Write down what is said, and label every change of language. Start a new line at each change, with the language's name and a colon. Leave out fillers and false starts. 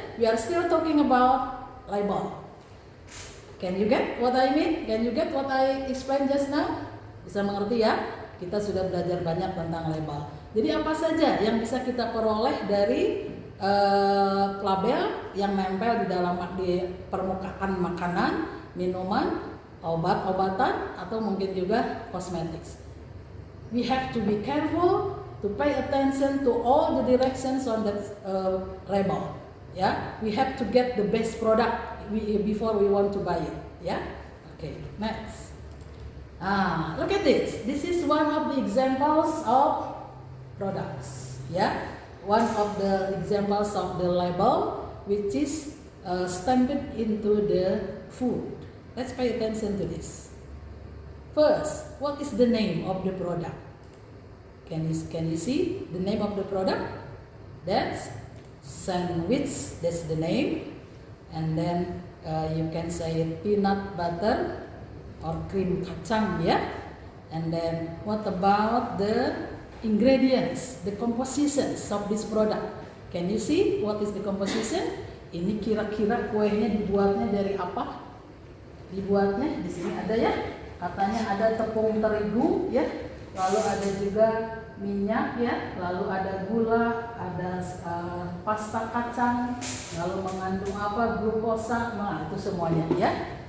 English: We are still talking about label. Can you get what I mean? Can you get what I explained just now?
Indonesian: Bisa mengerti ya? Kita sudah belajar banyak tentang label. Jadi apa saja yang bisa kita peroleh dari label yang nempel di permukaan makanan, minuman, obat-obatan, atau mungkin juga cosmetics.
English: We have to be careful to pay attention to all the directions on that label. Ya, we have to get the best product before we want to buy it. Ya, okay. Next. Look at this. This is one of the examples of products. Ya. One of the examples of the label which is stamped into the food. Let's pay attention to this. First, what is the name of the product? Can you see the name of the product? That's sandwich, that's the name. And then you can say it peanut butter or cream kacang, yeah. And then what about the ingredients, the compositions of this product? Can you see what is the composition?
Indonesian: Ini kira-kira kuenya dibuatnya dari apa? Dibuatnya di sini ada ya. Katanya ada tepung terigu ya. Lalu ada juga minyak ya, lalu ada gula, ada pasta kacang, lalu mengandung apa, glukosa, nah itu semuanya ya.